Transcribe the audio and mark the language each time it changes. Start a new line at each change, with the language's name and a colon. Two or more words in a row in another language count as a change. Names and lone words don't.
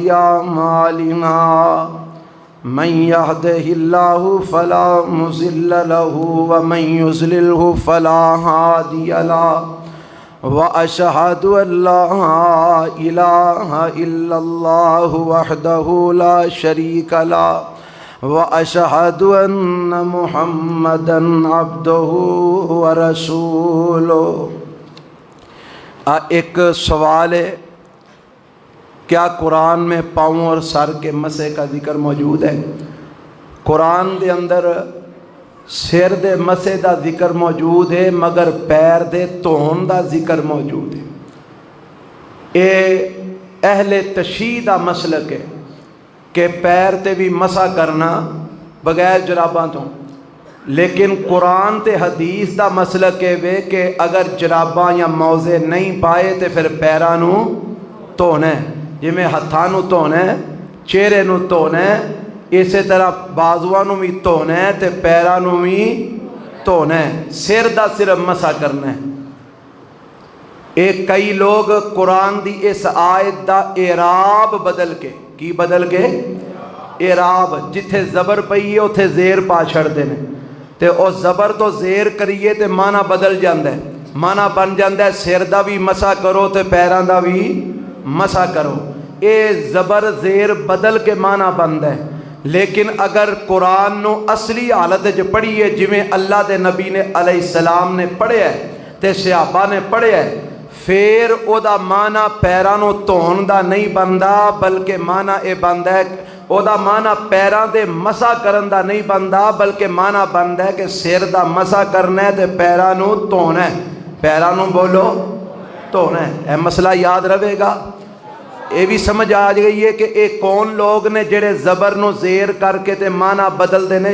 Arabic: اعمالنا من يهده الله فلا مضل له ومن يضلله فلا هادي له وأشهد أن لا إله إلا الله وحده لا شريك له وأشهد أن محمدا عبده ورسوله۔
Urdu: ایک سوال ہے، کیا قرآن میں پاؤں اور سر کے مسح کا ذکر موجود ہے؟
Punjabi: قرآن دے اندر سر دے مسح دا ذکر موجود ہے مگر پیر دے دھون دا ذکر موجود ہے۔ اے اہل تشیع دا مسلک ہے کہ پیر تے بھی مسح کرنا بغیر جراباں تو، لیکن قرآن تے حدیث دا مسلک ہے کہ اگر جراباں یا موزے نہیں پائے تے پھر پیراں نو دھونا ہے، جویں ہتھاں نو دھونا ہے، چہرے نو دھونا ہے، اسی طرح بازواں نو بھی دھونا ہے تے پیراں نو بھی دھونا ہے، سر دا صرف مسح کرنا ہے۔ ایک کئی لوگ قرآن دی اس آیت دا اعراب بدل کے، کی بدل کے؟ اعراب، جتھے زبر پئی ہے اتھے زیر پا چھڑ دینے تے او زبر تو زیر کریے تے معنی بدل جاندہ ہے، معنی بن جاندہ ہے سر دا بھی مسح کرو تے پیراں دا بھی مسح کرو۔ اے زبر زیر بدل کے معنی بندہ ہے، لیکن اگر قرآن نو اصلی حالت جو پڑھی ہے جویں اللہ دے نبی نے
Arabic: علیہ السلام
Punjabi: نے پڑھے ہے تے صحابہ نے پڑھے ہے، پھر او دا معنی پیرانو دھون دا نہیں بندا بلکہ معنی اے بندا ہے، او دا معنی پیران دے مسح کرن دا نہیں بندا بلکہ معنی بندا ہے کہ سر دا مسح کرنا ہے تے پیرانو دھونا ہے، پیرانو بولو دھونا ہے۔ اے مسئلہ یاد رہے گا۔ یہ بھی سمجھ آ گئی ہے کہ ایک کون لوگ نے جڑے زبر نو زیر کر کے تے معنی بدل دینے؟